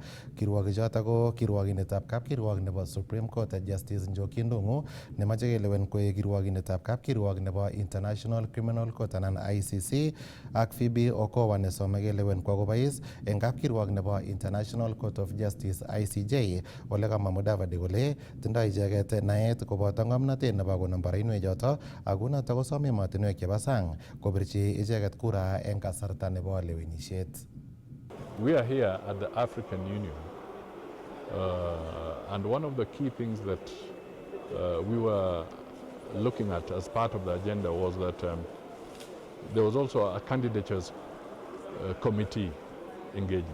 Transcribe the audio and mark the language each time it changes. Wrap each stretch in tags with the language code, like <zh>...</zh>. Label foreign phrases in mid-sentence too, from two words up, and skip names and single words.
<kln>Kirwogik choto ko kirwogindetab kapkirwok nebo Supreme Court Justice Njoki Ndung'u nemache kelewen koek kirwogindetab kapkirwok nebo International Criminal Court anan ICC ak Phoebe Okowa nesome kelewen kwa kobois eng kapkirwok nebo International Court of Justice ICJ ole kamwa Mudavadi kole tindoi icheket naet koboto ng'omnotet nebo konom boroinwek choto ako noto kosome emotinwek chebo sang kobirchi icheket kura eng kasarta nebo lewenisiet.</kln> <en>We are here at the African Union and one of the key things that we were looking at as part of the agenda was that there was also a candidatures committee engagement.</en>